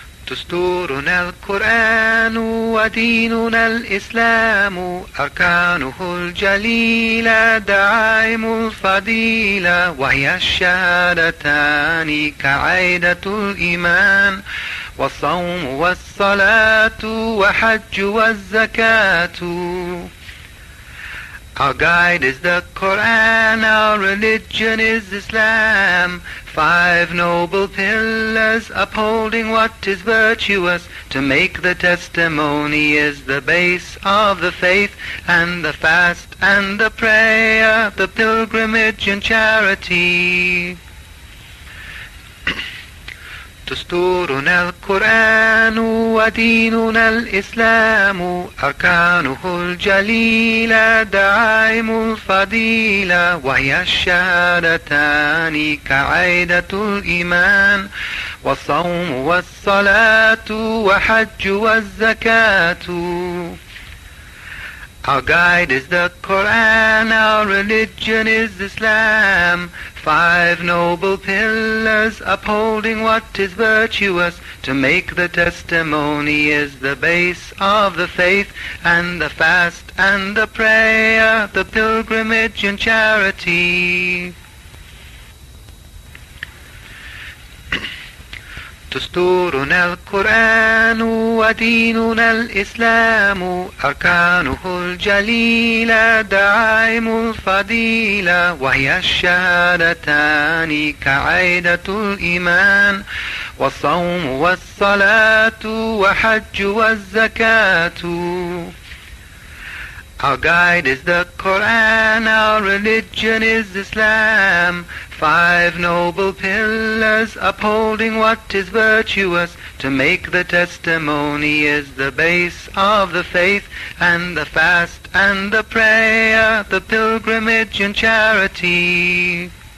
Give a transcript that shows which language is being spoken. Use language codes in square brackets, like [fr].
[ar] دستورنا القرآن وديننا الإسلام أركانه الجليلة دعائم الفضيلة وهي الشهادتان كعيدة الإيمان والصوم والصلاة وحج والزكاة. [en] Our guide is the Quran, our religion is Islam. Five noble pillars upholding what is virtuous. To make the testimony is the base of the faith, and the fast and the prayer, the pilgrimage and charity. [ar] دستورنا القرآن وديننا الإسلام أركانه الجليلة دعائم الفضيلة وهي الشهادتان كعيدة الإيمان والصوم والصلاة وحج والزكاة. [en] Our guide is the Quran, our religion is Islam. Five noble pillars upholding what is virtuous. To make the testimony is the base of the faith, and the fast and the prayer, the pilgrimage and charity. [ar] دستورنا القرآن وديننا الإسلام أركانه الجليلة دعائم الفضيلة وهي الشهادتان كعيدة الإيمان والصوم والصلاة وحج والزكاة. [en] Our guide is the Quran, our religion is Islam. Five noble pillars upholding what is virtuous. To make the testimony is the base of the faith, and the fast and the prayer, the pilgrimage and charity.